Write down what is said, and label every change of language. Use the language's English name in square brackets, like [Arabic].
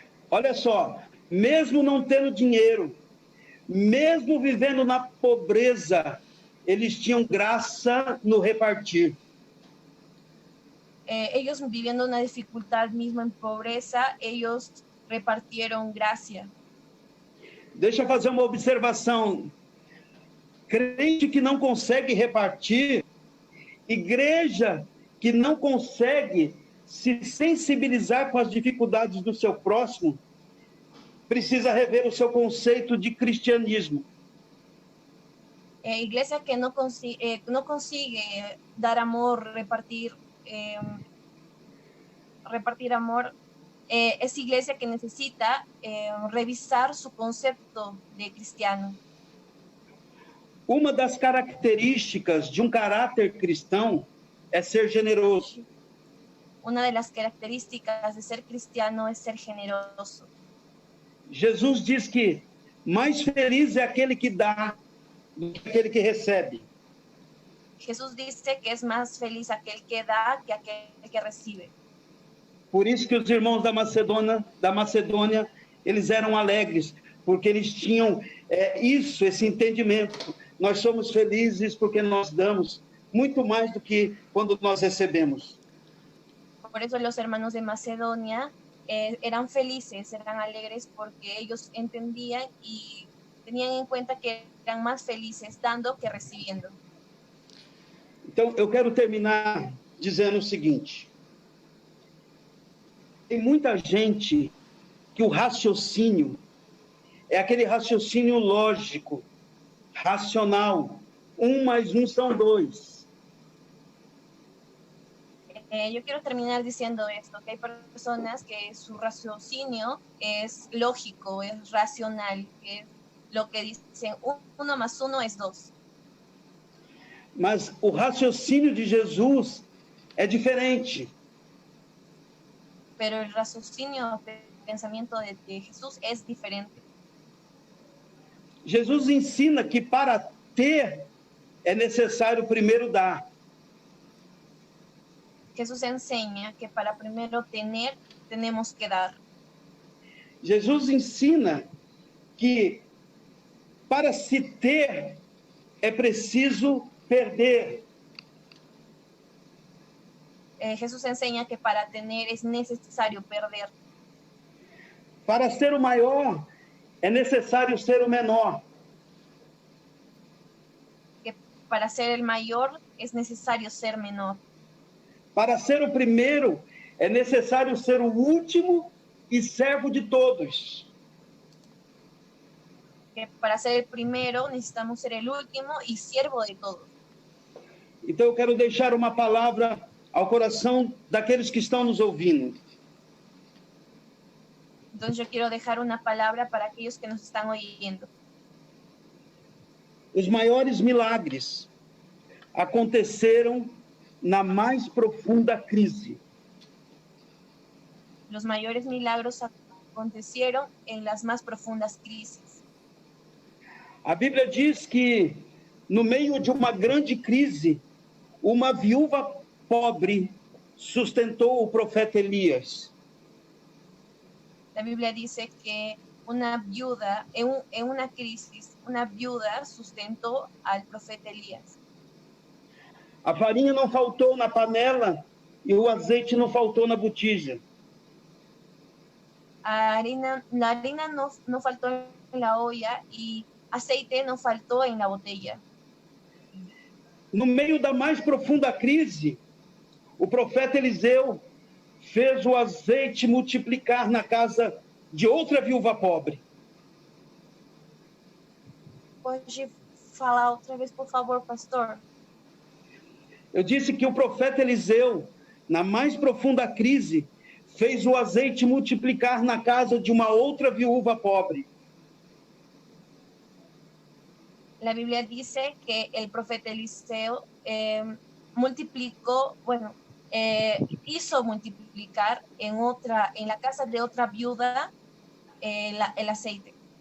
[Portuguese] Olha só, mesmo não tendo dinheiro, mesmo vivendo na pobreza, eles tinham graça no repartir. [Spanish] Ellos viviendo una dificultad mismo en pobreza, ellos repartieron gracia. [Portuguese] Deixa eu fazer uma observação. Crente que não consegue repartir, igreja que não consegue se sensibilizar com as dificuldades do seu próximo, precisa rever o seu conceito de cristianismo. [Spanish] Iglesia que no consigue dar amor, repartir amor, es iglesia que necesita revisar su concepto de cristiano. [Portuguese] Uma das características de um caráter cristão é ser generoso. [Spanish] Una de las características de ser cristiano es ser generoso. [Portuguese] Jesus diz que mais feliz é aquele que dá do que aquele que recebe. [Spanish] Jesús dice que es más feliz aquel que da que aquel que recibe. [Portuguese] Por isso que os irmãos da Macedônia, eles eram alegres, porque eles tinham esse entendimento. Nós somos felizes porque nós damos muito mais do que quando nós recebemos. [Spanish] Por eso los hermanos de Macedonia eran felices, eran alegres, porque ellos entendían y tenían en cuenta que eran más felices dando que recibiendo. [Portuguese] Então, eu quero terminar dizendo o seguinte. Tem muita gente que o raciocínio é aquele raciocínio lógico, racional. 1 mais 1 são 2. [Spanish] Yo quiero terminar diciendo esto, que hay personas que su raciocinio es lógico, es racional, que es lo que dicen 1 más 1 es 2. [Portuguese] Mas o raciocínio de Jesus é diferente. [Spanish] Pero el raciocinio, el pensamiento de Jesús es diferente. [Portuguese] Jesus ensina que para ter é necessário primeiro dar. [Spanish] Jesús enseña que para primero tener, tenemos que dar. [Portuguese] Jesus ensina que para se ter é preciso perder. [Spanish] Jesús enseña que para tener es necesario perder. [Portuguese] Para ser o maior é necessário ser o menor. [Spanish] Que para ser el mayor es necesario ser menor. [Portuguese] Para ser o primeiro é necessário ser o último e servo de todos. [Spanish] Que para ser el primero necesitamos ser el último y siervo de todos. [Portuguese] Então eu quero deixar uma palavra ao coração daqueles que estão nos ouvindo. [Spanish] Entonces yo quiero dejar una palabra para aquellos que nos están oyendo. [Portuguese] Os maiores milagres aconteceram na mais profunda crise. [Spanish] Los mayores milagros acontecieron en las más profundas crisis. [Portuguese] A Bíblia diz que no meio de uma grande crise, uma viúva pobre sustentou o profeta Elias. [Spanish] La Biblia dice que una viuda, en una crisis, una viuda sustentó al profeta Elías. [Portuguese] A farinha não faltou na panela e o azeite não faltou na botija. [Spanish] La harina no faltó en la olla y aceite no faltó en la botella. [Portuguese] No meio da mais profunda crise, o profeta Eliseu fez o azeite multiplicar na casa de outra viúva pobre. Pode falar outra vez, por favor, pastor? Eu disse que o profeta Eliseu, na mais profunda crise, fez o azeite multiplicar na casa de uma outra viúva pobre. [Spanish] La Biblia dice que el profeta Eliseo multiplicó, hizo multiplicar en la casa de otra viuda el aceite.